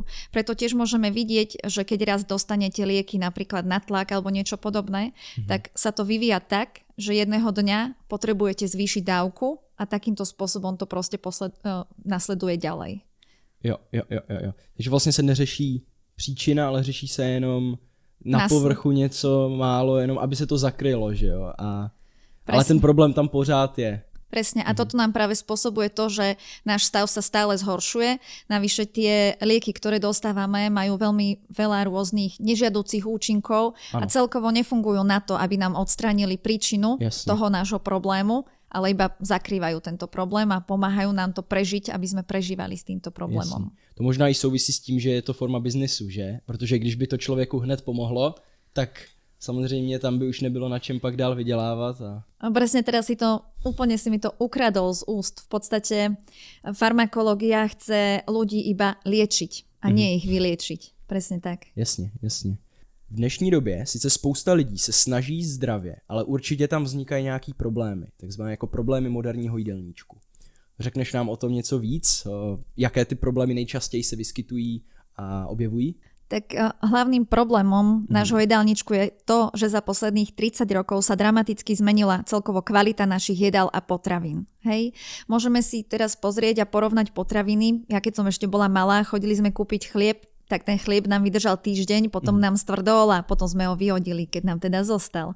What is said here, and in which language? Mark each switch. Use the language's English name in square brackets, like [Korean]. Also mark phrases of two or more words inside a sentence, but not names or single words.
[Slovak] Preto tiež môžeme vidieť, že keď raz dostanete lieky napríklad na tlak alebo niečo podobné, tak sa to vyvíja tak, že jedného dňa potrebujete zvýšiť dávku a takýmto spôsobom to proste nasleduje ďalej. [Czech] Jo. Takže vlastne sa neřeší příčina, ale řeší sa jenom na povrchu něco málo, jenom aby se to zakrylo, že jo. Ale ten problém tam pořád je. [Slovak] Presne. A toto nám práve spôsobuje to, že náš stav sa stále zhoršuje. Navyše tie lieky, ktoré dostávame, majú veľmi veľa rôznych nežiaducich účinkov a celkovo nefungujú na to, aby nám odstránili príčinu toho nášho problému, ale iba zakrývajú tento problém a pomáhajú nám to prežiť, aby sme prežívali s týmto problémom. Jasne. [Czech] To možná i souvisí s tím, že je to forma biznesu, že? Protože když by to člověku hned pomohlo, tak samozřejmě tam by už nebylo na čem pak dál vydělávat. [Slovak] A presne teraz úplne si mi to ukradol z úst. V podstate farmakológia chce ľudí iba liečiť a nie ich vyliečiť. Presne tak. [Czech] Jasně. V dnešní době sice spousta lidí se snaží jíst zdravě, ale určitě tam vznikají nějaký problémy, takzvané jako problémy moderního jídelníčku. Řekneš nám o tom něco víc? Jaké ty problémy nejčastěji se vyskytují a objevují? [Slovak] Tak hlavným problémom nášho jedálničku je to, že za posledných 30 rokov sa dramaticky zmenila celkovo kvalita našich jedál a potravín. Hej? Môžeme si teraz pozrieť a porovnať potraviny. Ja keď som ešte bola malá, chodili sme kúpiť chlieb, tak ten chlieb nám vydržal týždeň, potom nám stvrdol a potom sme ho vyhodili, keď nám teda zostal.